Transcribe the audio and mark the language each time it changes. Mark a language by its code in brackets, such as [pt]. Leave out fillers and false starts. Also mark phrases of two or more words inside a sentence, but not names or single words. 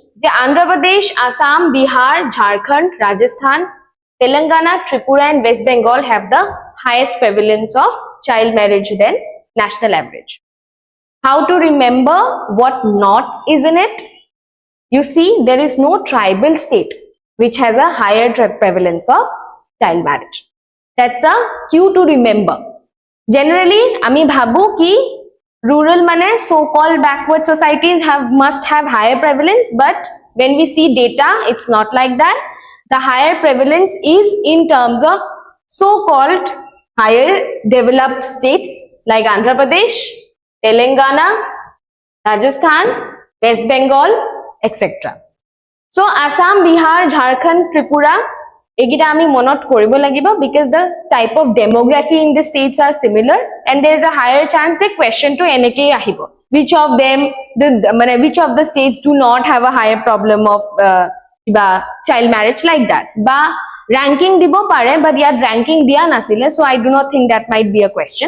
[en] The Andhra Pradesh, Assam, Bihar, Jharkhand, Rajasthan, Telangana, Tripura and West Bengal have the highest prevalence of child marriage than national average. How to remember what not is in it? You see, there is no tribal state which has a higher prevalence of child marriage. That's a cue to remember. Generally, [as] আমি ভাবোঁ কি [en] rural mane so-called backward societies must have higher prevalence, but when we see data, it's not like that. The higher prevalence is in terms of so-called higher developed states like Andhra Pradesh, Telangana, Rajasthan, West Bengal, etc. So Assam, Bihar, Jharkhand, Tripura, [as] এইকেইটা আমি মনত কৰিব লাগিব [en] because the type of demography in the states are similar and there is a higher chance the question to [as] এনেকৈ আহিব. [en] Which of them, which of the states do not have a higher problem of child marriage like that? [as] বা ৰেংকিং দিব পাৰে, [en] but yet ranking [as] দিয়া নাছিলে, [en] so I do not think that might be a question.